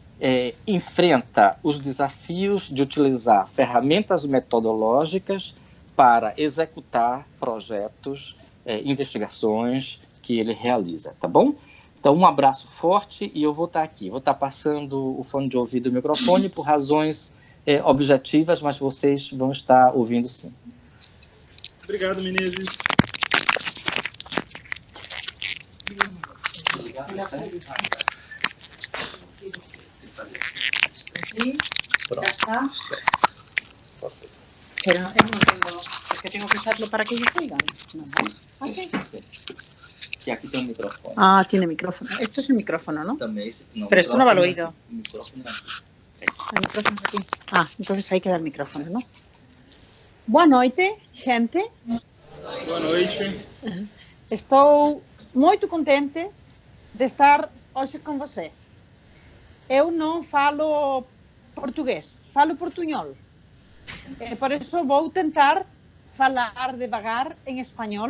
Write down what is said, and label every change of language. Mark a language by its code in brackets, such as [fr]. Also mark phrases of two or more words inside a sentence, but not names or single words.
[pt] enfrenta os desafios de utilizar ferramentas metodológicas para executar projetos, investigações que ele realiza, tá bom? Então, um abraço forte e eu vou estar aqui. Vou estar passando o fone de ouvido e o microfone por razões objetivas, mas vocês vão estar ouvindo sim. Obrigado, Menezes. [es] Sí, ya está. Pero no tengo, porque tengo que usarlo para que ellos oigan. No. ¿Ah, sí? Que aquí [pt] tem um microfone. [es] Ah, tiene micrófono. Esto es el micrófono, ¿no? [pt] Também, não, [es] Pero esto no va al oído. [pt] O microfone [es] El micrófono es aquí. Ah, entonces ahí queda el micrófono, ¿no? [pt] Boa noite, gente. Boa noite. Estou muito contente de estar hoje com você. Eu não falo português, falo portunhol. Por isso vou tentar falar devagar em espanhol.